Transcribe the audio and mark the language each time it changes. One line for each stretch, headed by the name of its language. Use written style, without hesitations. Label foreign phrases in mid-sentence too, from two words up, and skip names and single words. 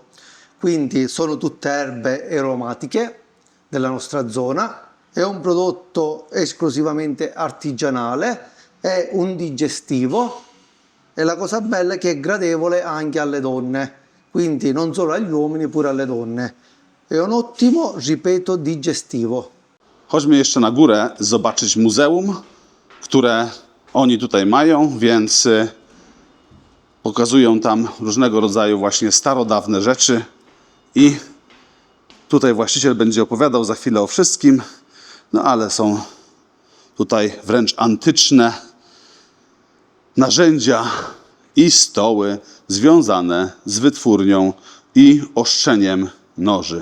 Italian: Quindi sono tutte erbe aromatiche della nostra zona, è un prodotto esclusivamente artigianale, è un digestivo, e la cosa bella è che è gradevole anche alle donne, quindi non solo agli uomini, pure alle donne. È un ottimo, ripeto, digestivo.
Polish: Chodźmy jeszcze na górę zobaczyć muzeum, które oni tutaj mają, więc pokazują tam różnego rodzaju właśnie starodawne rzeczy i tutaj właściciel będzie opowiadał za chwilę o wszystkim, no ale są tutaj wręcz antyczne narzędzia i stoły związane z wytwórnią i ostrzeniem noży.